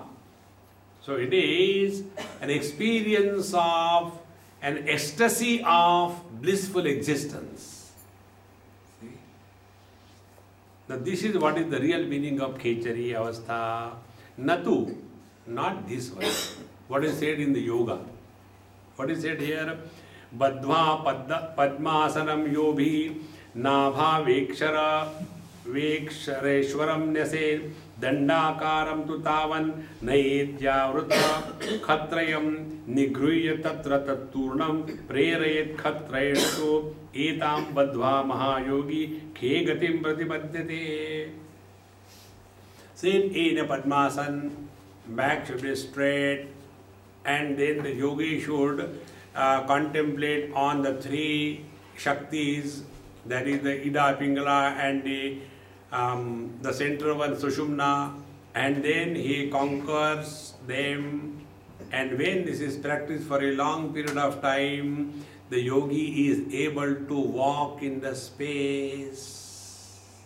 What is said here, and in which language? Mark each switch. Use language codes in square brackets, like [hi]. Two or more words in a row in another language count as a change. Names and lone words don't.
[en] So it is an experience of an ecstasy of blissful existence. See? Now this is what is the real meaning of [sa] खेचरी अवस्था. [en] Natu, not this one. What is said in the yoga? What is said here? [sa] बद्ध्वा पद्मासनं योभि नाभ वेक्षरेश्वरं न्यसे दण्डाकारं तु तावन् नैत्यवृत्त खत्रयं निगृह्य तत्र तत्तूर्णं प्रेरयेत् खत्रयेषु एतं बद्ध्वा महायोगी खे गतिं प्रतिपद्यते. [en] Sit in a padmasan, back should be straight, and then the yogi should contemplate on the three Shaktis, that is the Ida Pingala and the central one Sushumna, and then he conquers them And when this is practiced for a long period of time, the yogi is able to walk in the space.